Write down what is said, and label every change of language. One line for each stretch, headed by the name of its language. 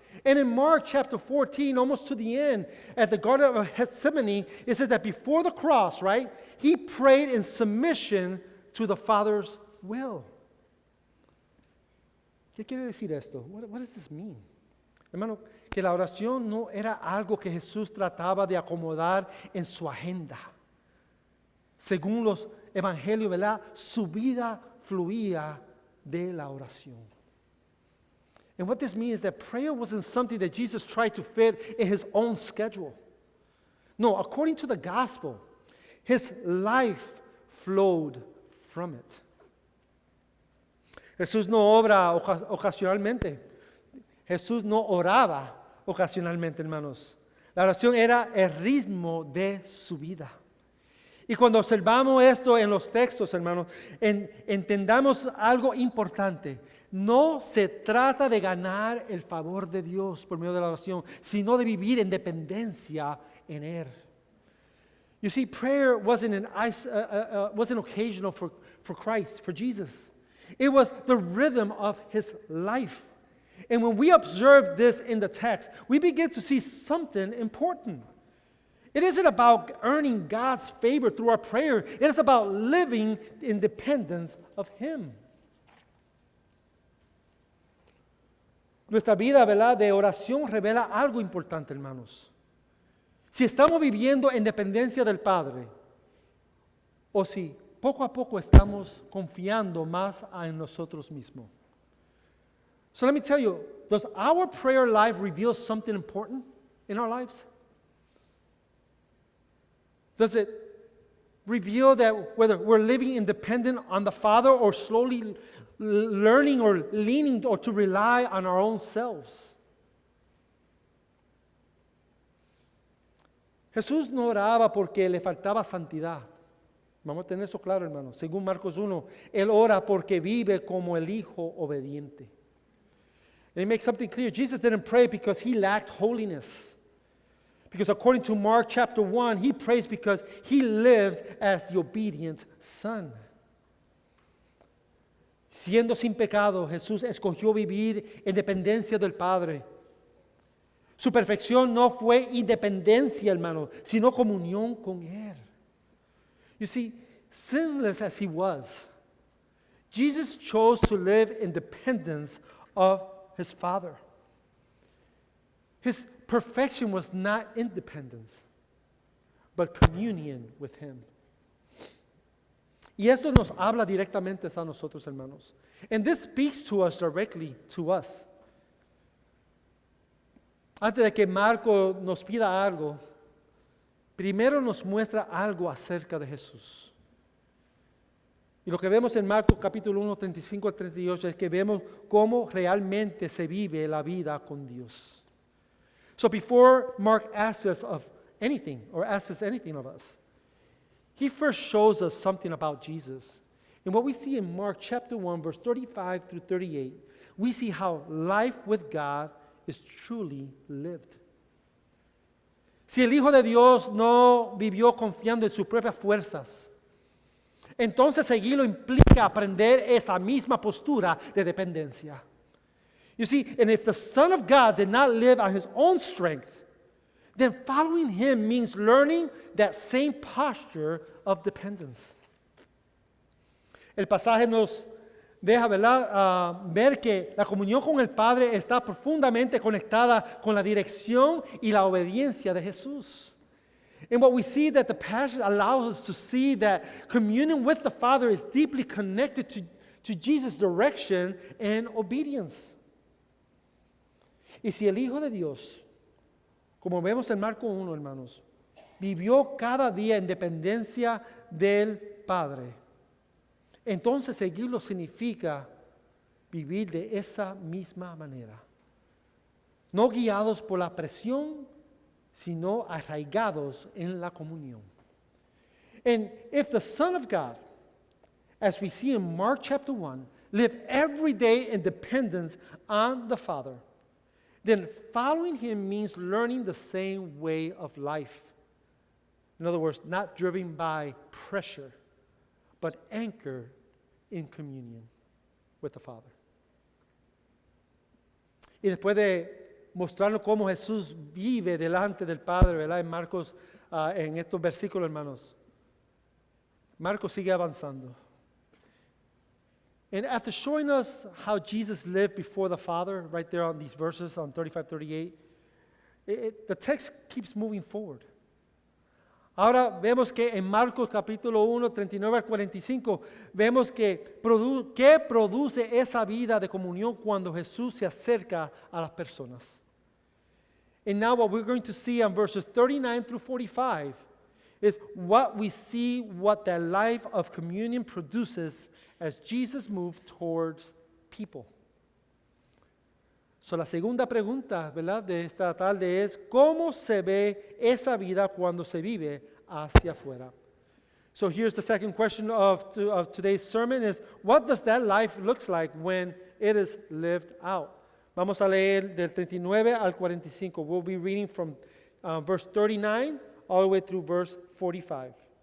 English: And in Mark chapter 14, almost to the end, at the Garden of Gethsemane, it says that before the cross, right, he prayed in submission to the Father's will.
Spanish: ¿Qué quiere decir esto?
English: What does this mean?
Spanish: Hermano, que la oración no era algo que Jesús trataba de acomodar en su agenda. Según los evangelios, ¿verdad?, su vida fluía de la oración.
English: And what this means is that prayer wasn't something that Jesus tried to fit in his own schedule. No, according to the gospel, his life flowed from it.
Spanish: Jesús no obra ocasionalmente. Jesús no oraba ocasionalmente, hermanos. La oración era el ritmo de su vida. Y cuando observamos esto en los textos, hermanos, entendamos algo importante. No se trata de ganar el favor de Dios por medio de la oración, sino de vivir en dependencia en Él.
English: You see, prayer wasn't occasional for Christ, for Jesus. It was the rhythm of his life. And when we observe this in the text, we begin to see something important. It isn't about earning God's favor through our prayer. It is about living in dependence of Him.
Spanish: Nuestra vida, ¿verdad?, de oración revela algo importante, hermanos. Si estamos viviendo en dependencia del Padre, o si poco a poco estamos confiando más en nosotros mismos.
English: So let me tell you, does our prayer life reveal something important in our lives? Does it reveal that whether we're living independent on the Father or slowly learning or leaning or to rely on our own selves?
Spanish: Jesús no oraba porque le faltaba santidad. Vamos a tener eso claro, hermanos. Según Marcos 1, Él ora porque vive como el Hijo obediente.
English: And it makes something clear. Jesus didn't pray because He lacked holiness. Because according to Mark chapter 1, He prays because He lives as the obedient Son.
Spanish: Siendo sin pecado, Jesús escogió vivir en dependencia del Padre. Su perfección no fue independencia, hermano, sino comunión con Él.
English: You see, sinless as He was, Jesus chose to live in dependence of His Father. His perfection was not independence, but communion with Him.
Spanish: Y esto nos habla directamente a nosotros, hermanos.
English: And this speaks to us directly to us.
Spanish: Antes de que Marco nos pida algo, primero nos muestra algo acerca de Jesús. Y lo que vemos en Marcos capítulo 1, 35 al 38 es que vemos cómo realmente se vive la vida con Dios.
English: So before Mark asks us of anything or asks us anything of us, he first shows us something about Jesus. And what we see in Mark chapter 1, verse 35 through 38, we see how life with God is truly lived.
Spanish: Si el Hijo de Dios no vivió confiando en sus propias fuerzas, entonces seguirlo implica aprender esa misma postura de dependencia.
English: You see, and if the Son of God did not live on His own strength, then following Him means learning that same posture of dependence.
Spanish: El pasaje nos deja, ¿verdad? Ver que la comunión con el Padre está profundamente conectada con la dirección y la obediencia de Jesús.
English: And what we see that the passage allows us to see that communion with the Father is deeply connected to Jesus' direction and obedience.
Spanish: Y si el Hijo de Dios, como vemos en Marcos 1, hermanos, vivió cada día en dependencia del Padre, entonces seguirlo significa vivir de esa misma manera. No guiados por la presión, sino arraigados en la comunión.
English: And if the Son of God, as we see in Mark chapter 1, lived every day in dependence on the Father, then following Him means learning the same way of life. In other words, not driven by pressure, but anchored in communion with the Father.
Spanish: Y después de mostrarnos cómo Jesús vive delante del Padre, ¿verdad? En Marcos, en estos versículos, hermanos, Marcos sigue avanzando.
English: And after showing us how Jesus lived before the Father, right there on these verses, on 35, 38, the text keeps moving forward.
Spanish: Ahora vemos que en Marcos capítulo 1, 39 al 45, vemos que produce esa vida de comunión cuando Jesús se acerca a las personas.
English: And now what we're going to see on verses 39 through 45 is what we see what that life of communion produces as Jesus moved towards people.
Spanish: So la segunda pregunta, ¿verdad?, de esta tarde es ¿cómo se ve esa vida cuando se vive hacia afuera?
English: So here's the second question of today's sermon is what does that life looks like when it is lived out?
Spanish: Vamos a leer del 39 al 45.
English: We'll be reading from verse 39 all the way through verse 45.